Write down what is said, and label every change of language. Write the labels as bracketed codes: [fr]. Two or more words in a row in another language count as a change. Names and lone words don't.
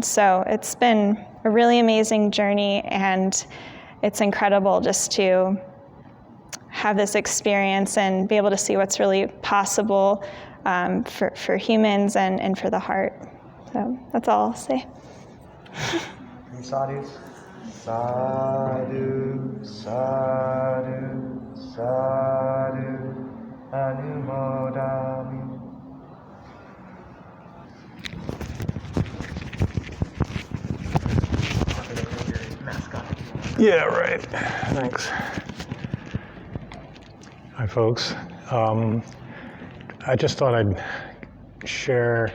[en] So it's been a really amazing journey, and it's incredible just to have this experience and be able to see what's really possible for humans and for the heart. So that's all I'll say. Sadhus. [pi] Sadhu, sadhu, sadhu, anumodami. [en] Yeah, right. Thanks. Hi, folks. I just thought I'd share.